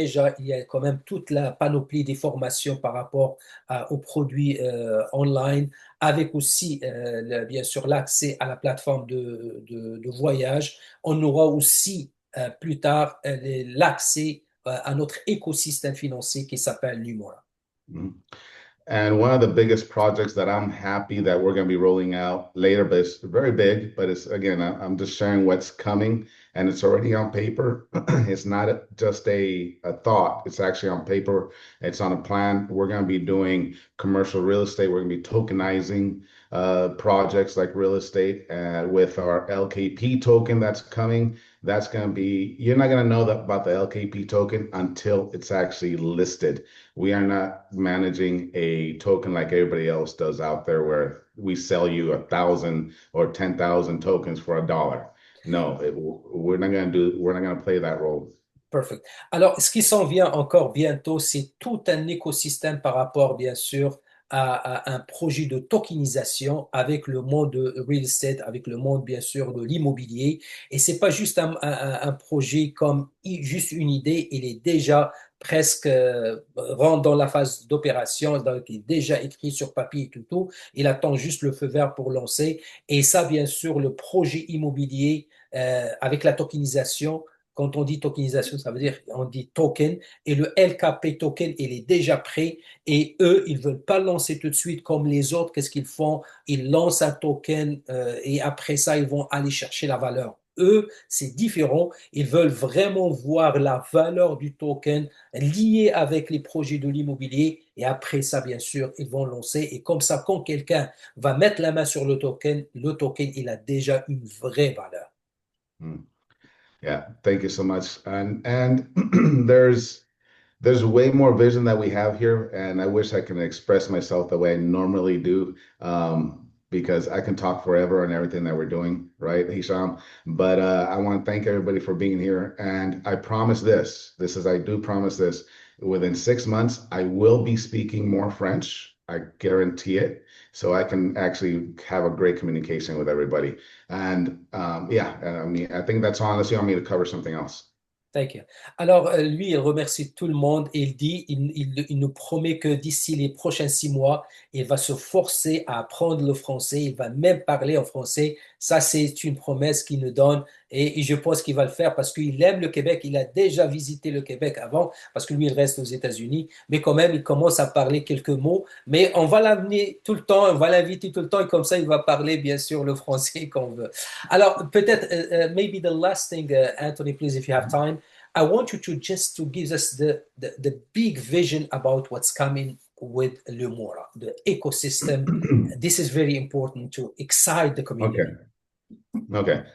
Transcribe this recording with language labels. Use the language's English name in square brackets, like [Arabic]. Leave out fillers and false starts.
[French] Déjà, il y a quand même toute la panoplie des formations par rapport aux produits online, avec aussi, bien sûr, l'accès à la plateforme de voyage. On aura aussi plus tard l'accès à notre écosystème financier qui s'appelle Lumora. Mm-hmm. [English] And one of the biggest projects that I'm happy that we're going to be rolling out later, but it's very big, but it's, again, I'm just sharing what's coming and it's already on paper. It's not just a thought. It's actually on paper. It's on a plan. We're going to be doing commercial real estate. We're going to be tokenizing projects like real estate with our LKP token that's coming. That's going to be, you're not going to know about the LKP token until it's actually listed. We are not managing a token like everybody else does out there where we sell you 1,000 or 10,000 tokens for $1. No, we're not going to play that role. Perfect. [French] Alors, ce qui s'en vient encore bientôt, c'est tout un écosystème par rapport, bien sûr, à un projet de tokenisation avec le monde de real estate, avec le monde, bien sûr, de l'immobilier. Et c'est pas juste un projet comme juste une idée, il est déjà presque rentre dans la phase d'opération, donc il est déjà écrit sur papier et tout, il attend juste le feu vert pour lancer. Et ça, bien sûr, le projet immobilier avec la tokenisation. Quand on dit tokenisation, ça veut dire on dit token et le LKP token, il est déjà prêt et eux, ils veulent pas lancer tout de suite comme les autres. Qu'est-ce qu'ils font? Ils lancent un token et après ça, ils vont aller chercher la valeur. Eux, c'est différent. Ils veulent vraiment voir la valeur du token liée avec les projets de l'immobilier et après ça, bien sûr, ils vont lancer. Et comme ça, quand quelqu'un va mettre la main sur le token, il a déjà une vraie valeur. [English] Mm. Yeah, thank you so much. And there's way more vision that we have here, and I wish I can express myself the way I normally do, because I can talk forever on everything that we're doing, right, Hisham? But I want to thank everybody for being here, and I promise I do promise this, within 6 months, I will be speaking more French. I guarantee it. So I can actually have a great communication with everybody. And yeah, I mean, I think that's all, unless you want me to cover something else. Thank you. [French] Alors, lui, il remercie tout le monde et il dit, il nous promet que d'ici les prochains 6 mois, il va se forcer à apprendre le français, il va même parler en français. Ça, c'est une promesse qu'il nous donne et je pense qu'il va le faire parce qu'il aime le Québec. Il a déjà visité le Québec avant parce que lui, il reste aux États-Unis, mais quand même, il commence à parler quelques mots. Mais on va l'amener tout le temps, on va l'inviter tout le temps et comme ça, il va parler, bien sûr, le français qu'on veut. Alors, peut-être, [English] maybe the last thing, Anthony, please, if you have time. I want you to just to give us the big vision about what's coming with Lumora, the ecosystem. This is very important to excite the community. Okay.